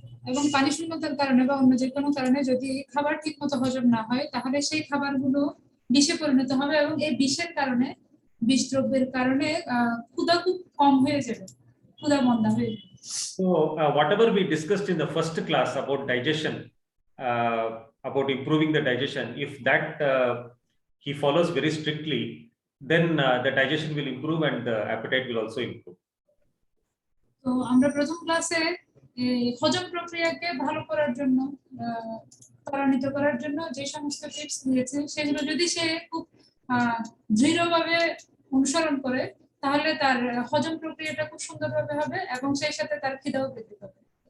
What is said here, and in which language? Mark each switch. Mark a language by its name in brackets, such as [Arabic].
[Bangla] এবং পানি শূন্যতার কারণে বা অন্য যে কোনো কারণে যদি খাবার ঠিকমতো হজম না হয়, তাহলে সেই খাবারগুলো বিষে পরিণত হবে, এবং এই বিষের কারণে, বিষ দ্রব্যের কারণে ক্ষুধা খুব কম হয়ে যাবে, ক্ষুধা মন্দা হয়ে যাবে। [English] So whatever we discussed in the first class about digestion, about improving the digestion, if that he follows very strictly, then the digestion will improve and the appetite will also improve. [Bangla] তো আমরা প্রথম ক্লাসে হজম প্রক্রিয়াকে ভালো করার জন্য, ত্বরান্বিত করার জন্য যে সমস্ত টিপস দিয়েছে, সেগুলো যদি সে খুব দৃঢ়ভাবে অনুসরণ করে, তাহলে তার হজম প্রক্রিয়াটা খুব সুন্দরভাবে হবে, এবং সেই সাথে তার খিদাও বৃদ্ধি পাবে।